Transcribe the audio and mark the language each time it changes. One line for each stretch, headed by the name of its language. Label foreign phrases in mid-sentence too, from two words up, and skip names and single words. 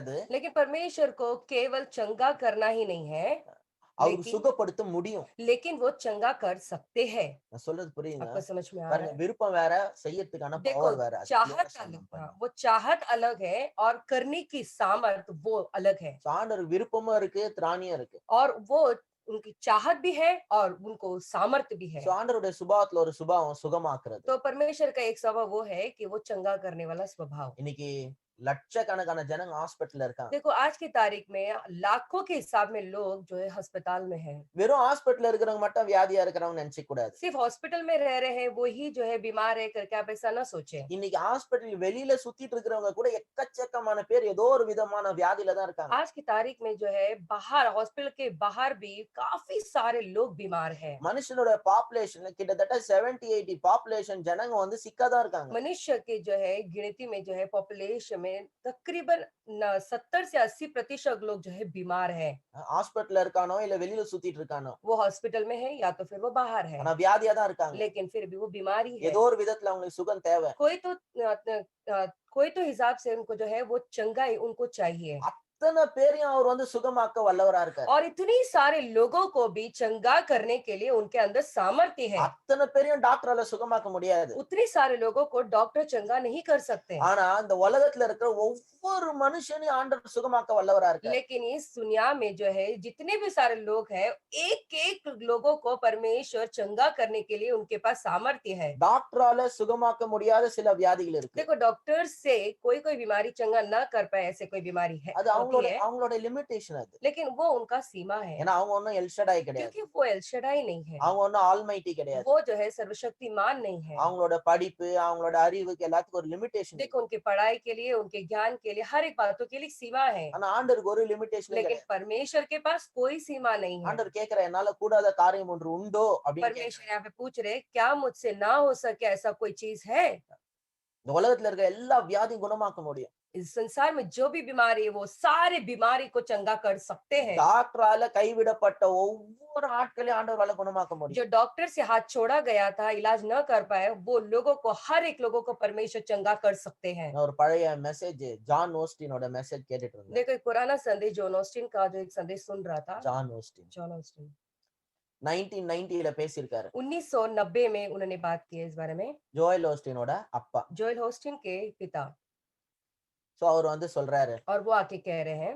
Hindi: लेकिन परमेश्वर को केवल चंगा करना ही नहीं है,
Tamil: அவருக்கு
Hindi: लेकिन
Tamil: சுகப்படுத்த முடியும்.
Hindi: लेकिन वो चंगा कर सकते हैं।
Tamil: நான் சொல்றது புரியுதுங்களா?
Hindi: आपको समझ में आ रहा
Tamil: பாருங்க
Hindi: है?
Tamil: விருப்பம் வேற, செய்யறதுக்கான
Hindi: देखो,
Tamil: பவர் வேற. அது
Hindi: चाहत
Tamil: clear-ஆ
Hindi: अलग,
Tamil: சொல்லணும் பாருங்க.
Hindi: वो चाहत अलग है और करने की सामर्थ वो अलग है।
Tamil: சோ ஆண்டவருக்கு விருப்பமும் இருக்கு, திராணியும் இருக்கு.
Hindi: और वो उनकी चाहत भी है और उनको सामर्थ्य भी है।
Tamil: சோ ஆண்டவருடைய சுபாவத்துல ஒரு சுபாவம் சுகமாக்குறது.
Hindi: तो परमेश्वर का एक स्वभाव वो है कि वो चंगा करने वाला स्वभाव।
Tamil: இன்னைக்கு லட்சக்கணக்கான ஜனங்க ஹாஸ்பிடல்ல இருக்காங்க.
Hindi: देखो, आज की तारीख में लाखों के हिसाब में लोग जो है अस्पताल में हैं।
Tamil: வெறும் ஹாஸ்பிடல்ல இருக்கிறவங்க மட்டும் வியாதியா இருக்கிறவங்க நினைச்சுக்க கூடாது.
Hindi: सिर्फ हॉस्पिटल में रह रहे हैं वो ही जो है बीमार है करके आप ऐसा ना सोचें।
Tamil: இன்னைக்கு ஹாஸ்பிடல் வெளியில சுத்திட்டு இருக்கிறவங்க கூட எக்கச்சக்கமான பேர் ஏதோ ஒரு விதமான வியாதியில தான் இருக்காங்க.
Hindi: आज की तारीख में जो है बाहर हॉस्पिटल के बाहर भी काफी सारे लोग बीमार हैं।
Tamil: மனுஷனோட பாப்புலேஷன்ல கிட்டத்தட்ட 70-80 பாப்புலேஷன் ஜனங்க வந்து சிக்கா தான் இருக்காங்க.
Hindi: मनुष्य के जो है गिनती में जो है पॉपुलेशन में तकरीबन 70 से 80% लोग जो है बीमार हैं।
Tamil: ஹாஸ்பிடல்ல இருக்கானோ இல்ல வெளியில சுத்திட்டு இருக்கானோ,
Hindi: वो हॉस्पिटल में है या तो फिर वो बाहर है,
Tamil: ஆனா வியாதியா தான் இருக்காங்க.
Hindi: लेकिन फिर भी वो बीमारी है।
Tamil: ஏதோ ஒரு விதத்துல அவங்களுக்கு சுகம் தேவை.
Hindi: कोई तो हिसाब से उनको जो है वो चंगाई उनको चाहिए।
Tamil: அத்தனை பேரையும் அவர் வந்து சுகமாக்க வல்லவரா இருக்காரு.
Hindi: और इतनी सारे लोगों को भी चंगा करने के लिए उनके अंदर सामर्थ्य है।
Tamil: அத்தனை பேரையும் டாக்டரால சுகமாக்க முடியாது.
Hindi: उतने सारे लोगों को डॉक्टर चंगा नहीं कर सकते।
Tamil: ஆனா இந்த உலகத்துல இருக்கிற ஒவ்வொரு மனுஷனையும் ஆண்டவர் சுகமாக்க வல்லவரா இருக்காரு.
Hindi: लेकिन इस दुनिया में जो है जितने भी सारे लोग हैं, एक एक लोगों को परमेश्वर चंगा करने के लिए उनके पास सामर्थ्य है।
Tamil: டாக்டரால சுகமாக்க முடியாத சில வியாதிகள் இருக்கு.
Hindi: देखो, डॉक्टर से कोई कोई बीमारी चंगा ना कर पाए ऐसे कोई बीमारी है,
Tamil: அது
Hindi: होती है,
Tamil: அவங்களோட லிமிட்டேஷன் அது.
Hindi: लेकिन वो उनका सीमा है।
Tamil: ஏன்னா அவங்க ஒன்னும் எல்ஷடாய் கிடையாது.
Hindi: क्योंकि वो एलशदाई नहीं है,
Tamil: அவங்க ஒன்னும் ஆல்மைட்டி கிடையாது.
Hindi: वो जो है सर्वशक्तिमान नहीं है।
Tamil: அவங்களோட படிப்பு, அவங்களோட அறிவுக்கு எல்லாத்துக்கும் ஒரு லிமிட்டேஷன்.
Hindi: देखो, उनकी पढ़ाई के लिए, उनके ज्ञान के लिए, हर एक बातों के लिए सीमा है,
Tamil: ஆனா ஆண்டவருக்கு ஒரு லிமிட்டேஷன்
Hindi: लेकिन
Tamil: கிடையாது.
Hindi: परमेश्वर के पास कोई सीमा नहीं है।
Tamil: ஆண்டவர் கேக்குற என்னால கூடாத காரியம் ஒன்று உண்டோ அப்படின்னு கேக்குறார்.
Hindi: परमेश्वर यहाँ पे पूछ रहे, क्या मुझसे ना हो सके ऐसा कोई चीज है?
Tamil: இந்த உலகத்துல இருக்க எல்லா வியாதியும் குணமாக்க முடியும்.
Hindi: इस संसार में जो भी बीमारी है वो सारे बीमारी को चंगा कर सकते हैं।
Tamil: டாக்டரால கைவிடப்பட்ட ஒவ்வொரு ஆட்களையும் ஆண்டவரால குணமாக்க முடியும்.
Hindi: जो डॉक्टर से हाथ छोड़ा गया था, इलाज न कर पाए, वो लोगों को, हर एक लोगों को परमेश्वर चंगा कर सकते हैं।
Tamil: நான் ஒரு பழைய மெசேஜ் ஜான் ஓஸ்டினோட மெசேஜ் கேட்டுட்டு இருந்தேன்.
Hindi: देखो, एक पुराना संदेश जॉन ऑस्टिन का जो एक संदेश सुन रहा था।
Tamil: ஜான் ஓஸ்டின்
Hindi: जॉन ऑस्टिन
Tamil: 1990ல பேசியிருக்காரு.
Hindi: 1990 में उन्होंने बात की है इस बारे में।
Tamil: ஜோயல் ஓஸ்டினோட அப்பா.
Hindi: जोएल ऑस्टिन के पिता।
Tamil: சோ அவர் வந்து சொல்றாரு
Hindi: और वो आके कह रहे हैं,